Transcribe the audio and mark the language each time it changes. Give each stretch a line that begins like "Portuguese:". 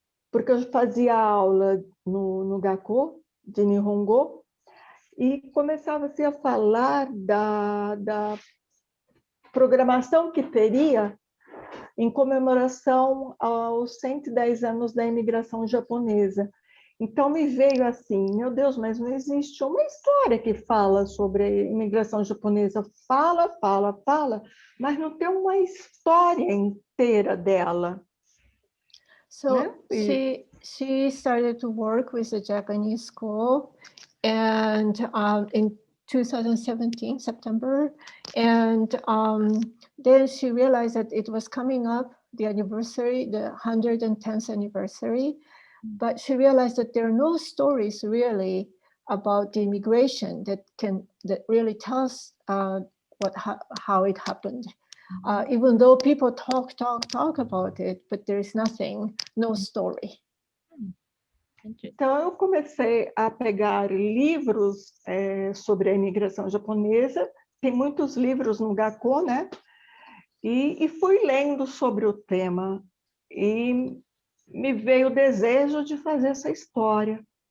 Portuguese: porque eu fazia aula no Gakko de Nihongo e começava-se a falar da programação que teria em comemoração aos 110 anos da imigração japonesa. Então me veio assim, meu Deus, mas não existe uma história que fala sobre a imigração japonesa. Fala, mas não tem uma história inteira dela.
English: So she started to work with a Japanese school and in 2017, September, and then she realized that it was coming up, the anniversary, the 110th anniversary, but she realized that there are no stories really about the immigration that really tells how it happened. Even though people talk about it, but there is no story.
Portuguese: Então eu comecei a pegar livros sobre a imigração japonesa, tem muitos livros no Gakko, né? E fui lendo sobre o tema e me veio o desejo de fazer essa história.